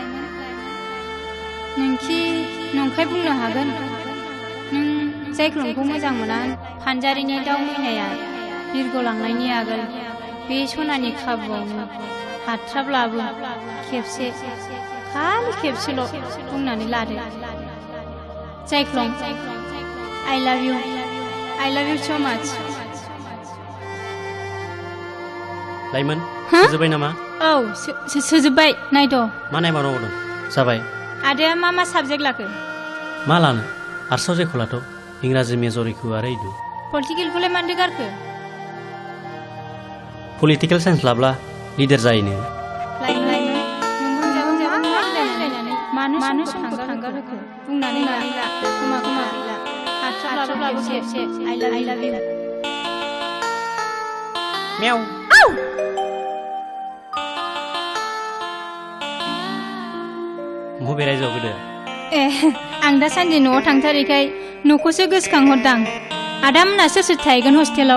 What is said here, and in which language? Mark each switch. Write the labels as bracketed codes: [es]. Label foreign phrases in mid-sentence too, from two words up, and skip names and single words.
[brx] नोंखि नंखाय बुंनो हागोन नों जायख्लंखौ मोजां मोना फानजारिनि दाउ मैनाया बिरगलांनायनि आगोल बे सनानि खाबुआवनो हाथ्राब्लाबो खेबसे खालि खेबसेल' बुंनानै लादो जायख्लं [en] I love you so much [brx] लाइमोन सोजोब्बाय नामा औ सोजोब्बाय नायद' मा नायबावनांगौ दं जाबाय आदाया मा साबजेक्ट लाखो मा लानो आर्ट्सआव जेखौ लाथ' इंराजि मेजरिखौ आरो इदु पलिटिकेलखौलाय मानदो गारखो [en] political science [brx] लाब्ला लिडार जायोनो मानो समखौ थांगार होखो बुंनानै ला खोमा गैला हाथ्राब्लाबो खेबसे [en] I love you [brx] मेव बबे रायजोआव गोदो ए आं दासान्दि न'आव थांथारैखाय न'खौसो गोसोखांहरदां आदामोना सोर थाहैगोन हस्टेलाव